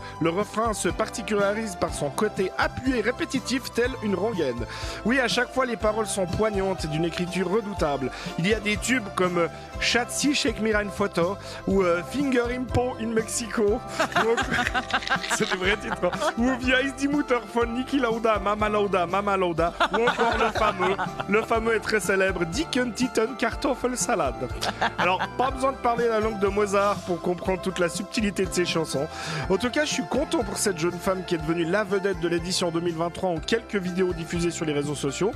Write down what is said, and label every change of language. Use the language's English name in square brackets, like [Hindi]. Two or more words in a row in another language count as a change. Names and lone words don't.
[French] Le refrain se particularise par son côté appuyé répétitif tel une rengaine. Oui, à chaque fois les paroles sont poignantes et d'une écriture redoutable. Il y a des tubes comme Schatzi, shake me une photo ou Finger Impo in Mexico. C'est des vrais titres. Hein. Ou Via is die Mutter von Niki Lauda, Mama Lauda, Mama Lauda. Ou encore le fameux et très célèbre Dicken Titten Kartoffelsalade. Alors, pas besoin de parler la langue de Mozart pour comprendre toute la subtilité de ses chansons. En tout cas, je suis content pour cette jeune femme qui est devenue la vedette de l'édition 2023 en quelques vidéos diffusées sur les réseaux sociaux.